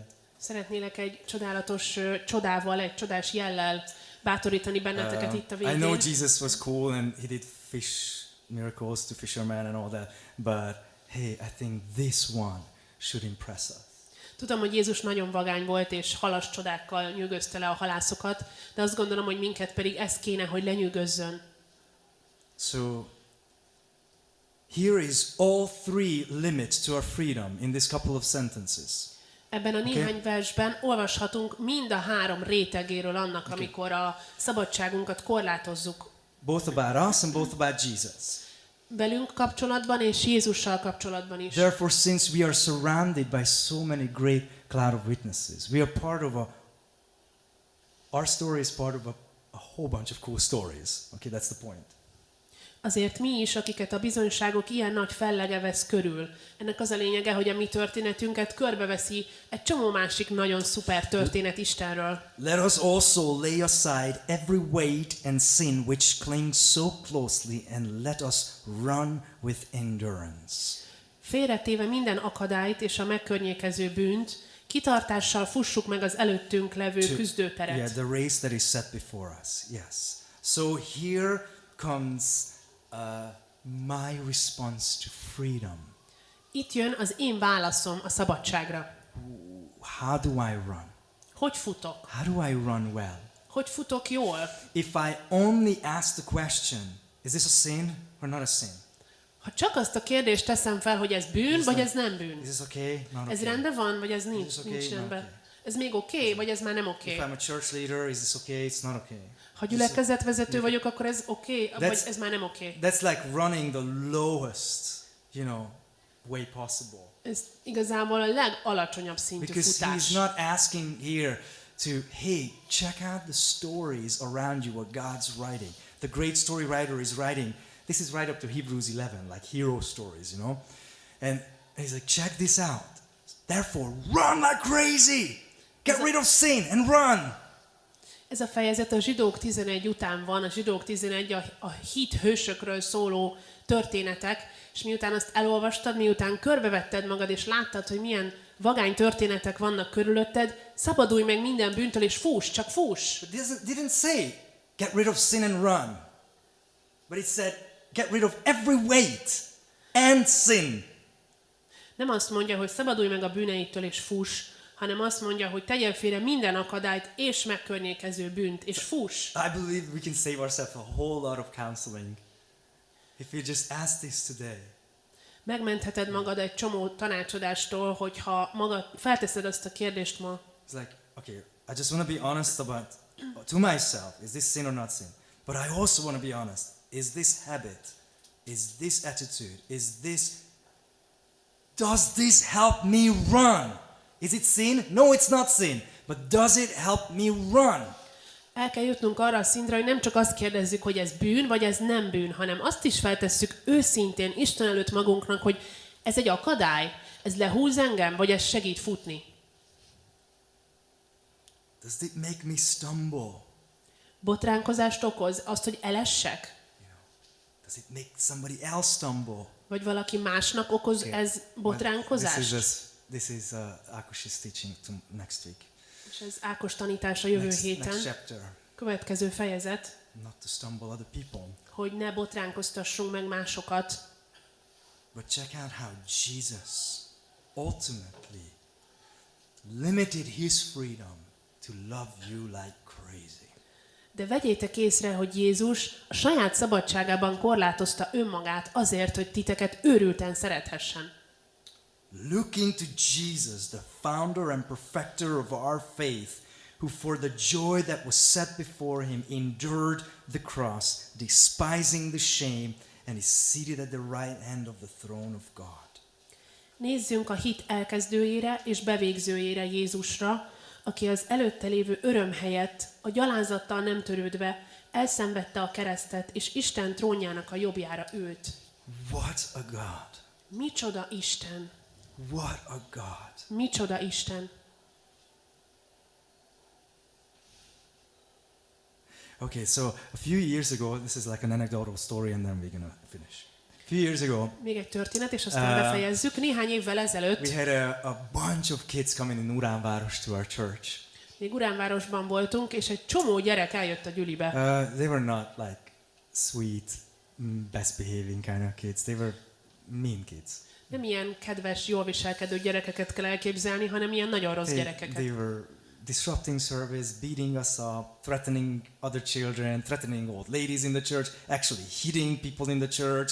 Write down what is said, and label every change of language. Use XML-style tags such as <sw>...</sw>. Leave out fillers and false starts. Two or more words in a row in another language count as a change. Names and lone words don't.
<hu>Szeretnélek egy csodálatos csodával, egy csodás jellel bátorítani benneteket itt a</hu> <en>I know</en> <hu>végén.</hu> <en>Jesus was cool and he did fish miracles to fishermen and all that, but hey, I think this one should impress us.</en> <hu>Tudom, hogy Jézus nagyon vagány volt, és halas csodákkal nyűgözte le a halászokat, de azt gondolom, hogy minket pedig ez kéne, hogy lenyűgözzön.</hu> <en>So here is all three limits to our freedom in this couple of sentences.</en> <hu>Ebben a néhány versben olvashatunk mind a három rétegéről annak, amikor a szabadságunkat korlátozzuk.</hu> <en>Both about us and both about Jesus.</en> <hu>Velünk kapcsolatban és Jézussal kapcsolatban is.</hu> <en>Therefore, since we are surrounded by so many great cloud of witnesses, we are part of our story is part of a whole bunch of cool stories. Okay, that's the point.</en> <hu>Azért mi is, akiket a bizonyságok ilyen nagy fellege vesz körül. Ennek az a lényege, hogy a mi történetünket körbeveszi egy csomó másik nagyon szuper történet Istenről.</hu> <en>Let us also lay aside every weight and sin which clings so closely, and let us run with endurance.</en> <hu>Félretéve minden akadályt és a megkörnyékező bűnt, kitartással fussuk meg az előttünk levő küzdőteret.</hu> <en>Yeah, the race that is set before us. Yes. So here comes my response to freedom.</en> <hu>Itt jön az én válaszom a szabadságra.</hu> <en>How do I run?</en> <hu>Hogy futok?</hu> <en>How do I run well?</en> <hu>Hogy futok jól?</hu> <en>If I only ask the question, is this a sin or not a sin?</en> <hu>Ha csak azt a kérdést teszem fel, hogy ez bűn, vagy ez nem bűn.</hu> <en>Is this okay? Not okay.</en> <hu>Ez rendben van, vagy ez</hu> <en>Is</en> <hu>nincs,</hu> <en>this okay?</en> <hu>nincs</hu> <en>Not</en> <hu>rendben.</hu> <en>okay.</en> <hu>Ez még oké, vagy ez már nem oké.</hu> <en>If I'm a church leader, is this okay? It's not okay.</en> <hu>Ha gyülekezetvezető vagyok, akkor ez oké, vagy</hu> <en>That's-</en> <hu>ez már nem oké.</hu> <en>That's like running the lowest, way possible.</en> <hu>Ez igazából a legalacsonyabb szintű</hu> <en>Because</en> <hu>futás.</hu> <en>he's not asking here to, hey, check out the stories around you, what God's writing. The great story writer is writing. This is right up to Hebrews 11, like hero stories, And he's like, check this out. Therefore, run like crazy. Get rid of sin and run.</en> <hu>Ez a fejezet a Zsidók 11 után van, a Zsidók 11 a hit hősökről szóló történetek, és miután azt elolvastad, miután körbevetted magad, és láttad, hogy milyen vagány történetek vannak körülötted, szabadulj meg minden bűntől, és fuss, csak fuss.</hu> <en>But this didn't say, get rid of sin and run. But it said, get rid of every weight and sin.</en> <hu>Nem azt mondja, hogy szabadulj meg a bűneitől, és fuss, hanem azt mondja, hogy tegyen félre minden akadályt és megkörnyékező bűnt, és fuss.</hu> <en>I believe we can save ourselves a whole lot of counseling if we just ask this today.</en> <hu>Megmentheted magad egy csomó tanácsadástól, hogyha magad felteszed azt a kérdést ma.</hu> <en>It's like, okay, I just want to be honest about to myself. Is this sin or not sin? But I also want to be honest. Is this habit? Is this attitude? Does this help me run? Is it sin? No, it's not sin. But does it help me run?</en> <hu>El kell jutnunk arra a szintre, hogy nem csak azt kérdezzük, hogy ez bűn, vagy ez nem bűn, hanem azt is feltesszük őszintén Isten előtt magunknak, hogy ez egy akadály, ez lehúz engem, vagy ez segít futni.</hu> <en>Does it make me stumble?</en> <hu>Botránkozást okoz azt, hogy elessek?</hu> <en>Does it make somebody else stumble?</en> <hu>Vagy valaki másnak okoz ez botránkozást?</hu> <en>This is Ákos's teaching next week.</en> <hu>És ez Ákos tanítása jövő héten.</hu> <en>Next chapter.</en> <hu>Következő fejezet.</hu> <en>Not to stumble other people.</en> <hu>Hogy ne botránkoztassunk meg másokat.</hu> <en>But check out how Jesus ultimately limited his freedom to love you like crazy.</en> <hu>De vegyétek észre, hogy Jézus a saját szabadságában korlátozta önmagát azért, hogy titeket őrülten szerethessen.</hu> <en>Looking to Jesus, the founder and perfecter of our faith, who for the joy that was set before him endured the cross, despising the shame, and is seated at the right hand of the throne of God.</en> <hu>Nézzünk a hit elkezdőjére és bevégzőjére, Jézusra, aki az előtte lévő öröm helyett, a gyalázattal nem törődve, elszenvedte a keresztet, és Isten trónjának a jobbjára ült.</hu> <en>What a God!</en> <hu>Micsoda Isten!</hu> <en>What a God!</en> <hu>Micsoda Isten!</hu> <en>Okay, so a few years ago, this is like an anecdotal story and then we're gonna finish. A few years ago,</en> <hu>Még egy történet, és aztán befejezzük. Néhány évvel ezelőtt</hu> <en>we had a bunch of kids coming in Uránváros to our church.</en> <hu>még Uránvárosban voltunk, és egy csomó gyerek eljött a gyülibe.</hu> <en>They were not like sweet, best behaving kind of kids. They were mean kids.</en> <hu>Nem ilyen kedves, jól viselkedő gyerekeket kell elképzelni, hanem ilyen nagyon rossz gyerekeket.</hu> <en>They were disrupting service, beating us up, threatening other children, threatening old ladies in the church, actually hitting people in the church.</en>